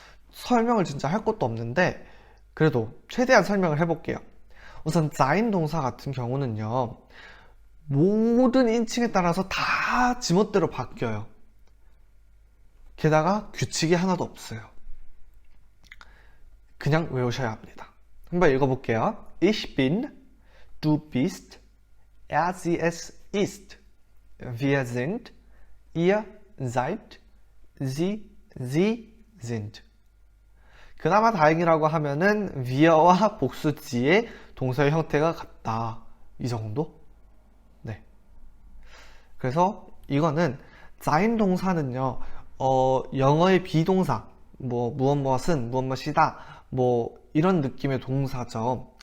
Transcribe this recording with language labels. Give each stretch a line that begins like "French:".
Korean: 설명을 진짜 할 것도 없는데 그래도 최대한 설명을 해볼게요. 우선 sein 동사 같은 경우는요, 모든 인칭에 따라서 다 지멋대로 바뀌어요. 게다가 규칙이 하나도 없어요. 그냥 외우셔야 합니다. 한번 읽어볼게요.
German: Ich bin, du bist, sie es ist, wir sind, ihr seid, sie sind.
Korean: 그나마 다행이라고 하면은 wir와 복수지의 동사의 형태가 같다. 이 정도? 네. 그래서 이거는 sein 동사는요, 영어의 비동사, 무엇무엇은, 무엇무엇이다, 이런 느낌의 동사죠.